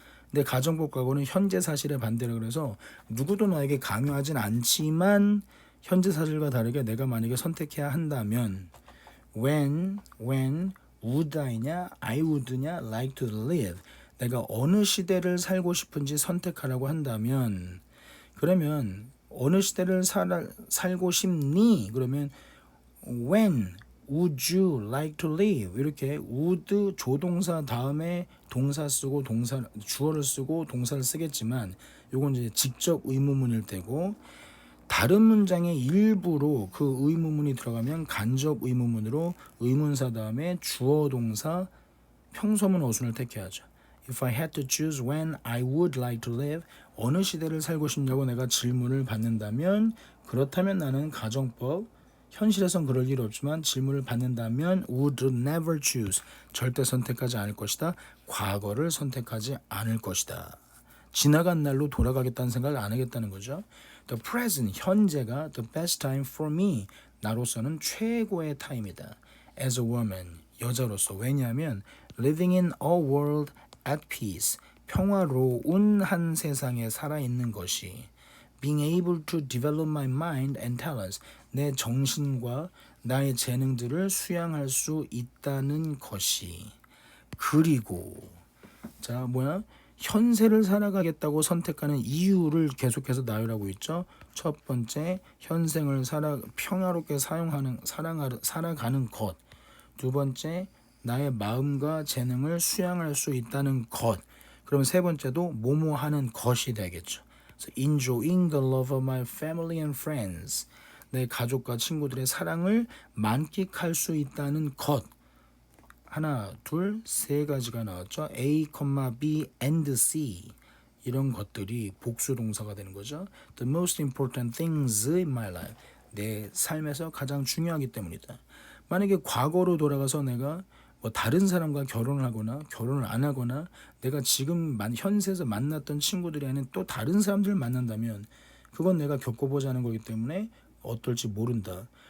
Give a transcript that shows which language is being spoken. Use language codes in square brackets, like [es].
[ko] 근데 가정법 과거는 현재 사실에 반대라 그래서 누구도 나에게 강요하진 않지만 현재 사실과 다르게 내가 만약에 선택해야 한다면 [en] when would I [ko] 냐 [en] I would [ko] 냐 [en] like to live [ko] 내가 어느 시대를 살고 싶은지 선택하라고 한다면 그러면 어느 시대를 살고 싶니? 그러면 [en] when would you like to live? [ko] 이렇게 would 조동사 다음에 동사 쓰고 주어를 쓰고 동사를 쓰겠지만 요건 이제 직접 의문문일 때고 다른 문장의 일부로 그 의문문이 들어가면 간접 의문문으로 의문사 다음에 주어 동사 평소문 어순을 택해야죠. [en] If I had to choose when I would like to live [ko] 어느 시대를 살고 싶냐고 내가 질문을 받는다면 그렇다면 나는 가정법 현실에선 그럴 일 없지만 질문을 받는다면 [en] would never choose [ko] 절대 선택하지 않을 것이다. 과거를 선택하지 않을 것이다. 지나간 날로 돌아가겠다는 생각을 안 하겠다는 거죠. [en] The present [ko] 현재가 [en] the best time for me [ko] 나로서는 최고의 타임이다. [en] As a woman [ko] 여자로서 왜냐하면 [en] living in a world at peace [ko] 평화로운 한 세상에 살아있는 것이 [en] being able to develop my mind and talents [ko] 내 정신과 나의 재능들을 수양할 수 있다는 것이 그리고 자 뭐야 현세를 살아가겠다고 선택하는 이유를 계속해서 나열하고 있죠. 첫 번째 현생을 평화롭게 살아가는 것. 두 번째 나의 마음과 재능을 수양할 수 있다는 것. 그럼 세 번째도 뭐뭐하는 것이 되겠죠. [en] So enjoying the love of my family and friends. [ko] 내 가족과 친구들의 사랑을 만끽할 수 있다는 것. 하나, 둘, 세 가지가 나왔죠. [en] A, B, and C. [ko] 이런 것들이 복수 동사가 되는 거죠. [en] The most important things in my life. [ko] 내 삶에서 가장 중요하기 때문이다. 만약에 과거로 돌아가서 내가 뭐 다른 사람과 결혼을 하거나 결혼을 안 하거나 내가 지금 현세에서 만났던 친구들이 아닌 또 다른 사람들을 만난다면 그건 내가 겪어보자는 거기 때문에 어떨지 모른다.